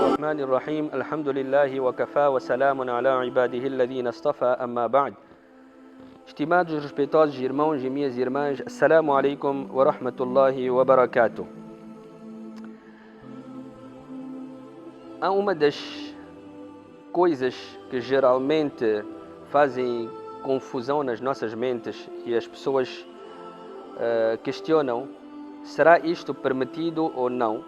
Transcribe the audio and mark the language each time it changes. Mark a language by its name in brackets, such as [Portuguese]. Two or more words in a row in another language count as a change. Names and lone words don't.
[Arabic] الرحمن الرحيم الحمد لله وكفى وسلام على عباده الذين اصطفى أما بعد. [Portuguese] Estimados e respeitosos irmãos e minhas irmãs, [Arabic] السلام عليكم ورحمة الله وبركاته. [Portuguese] Há uma das coisas que geralmente fazem confusão nas nossas mentes e as pessoas questionam: será isto permitido ou não?